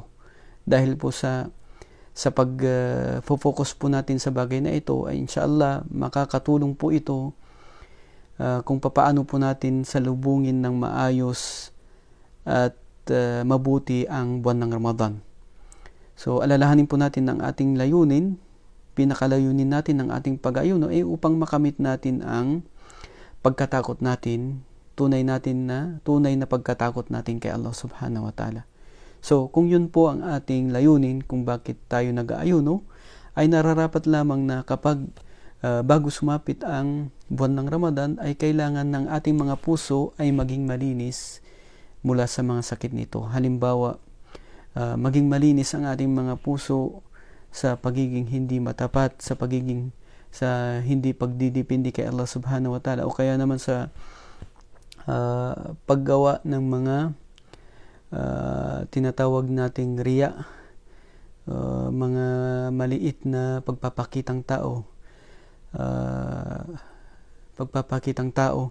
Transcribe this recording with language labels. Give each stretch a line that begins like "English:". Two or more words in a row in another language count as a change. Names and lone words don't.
Filipino: Dahil po sa pag-focus po natin sa bagay na ito, ay inshallah makakatulong po ito kung papaano po natin salubungin ng maayos at mabuti ang buwan ng Ramadan. So alalahanin po natin ang ating layunin, pinakalayunin natin ng ating pag-aayuno ay upang makamit natin ang pagkatakot natin, tunay na pagkatakot natin kay Allah
Arabic: سبحانه وتعالى.
Filipino: So, kung yun po ang ating layunin kung bakit tayo nag-aayuno, ay nararapat lamang na kapag bago sumapit ang buwan ng Ramadan, ay kailangan ng ating mga puso ay maging malinis mula sa mga sakit nito. Halimbawa, maging malinis ang ating mga puso sa pagiging hindi matapat, sa hindi pagdidipindi kay Allah
Arabic: سبحانه وتعالى,
Filipino: o kaya naman sa paggawa ng mga tinatawag nating riya, mga maliit na pagpapakitang tao.